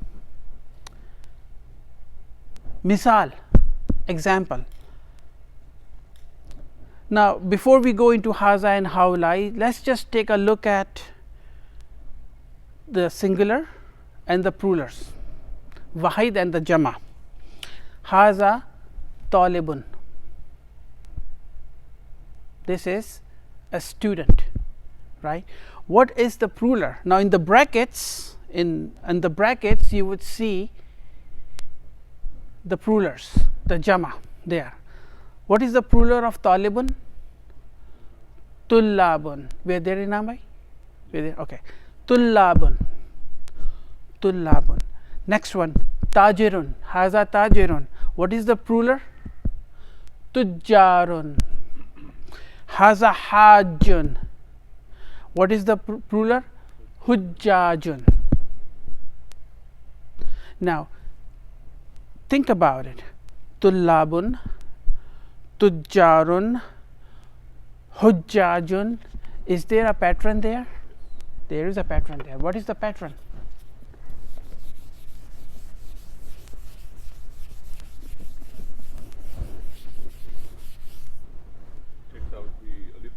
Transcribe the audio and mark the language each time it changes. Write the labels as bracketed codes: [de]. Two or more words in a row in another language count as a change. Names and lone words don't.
[en] Misal, example. Now, before we go into haza and haulai, let's just take a look at the singular and the plurals, wahid and the jama. [ar] هذا طالبٌ. [en] This is a student, right? What is the plural? Now, in the brackets, in the brackets, you would see the plurals, the jama there. What is the plural of talibun? Tullabun. Were there in Amai? Were there? Okay. Tullabun. Tullabun. Next one, [ar] تاجرٌ. هذا تاجرٌ. [en] What is the plural? [ar] Tujjarun. هذا حاجٌّ. [en] What is the plural? Hujjajun. Now, think about it. [ar] طلابٌ، تجارٌ، حجاجٌ. [en] Is there a pattern there? There is a pattern there. What is the pattern? Takes out the alif.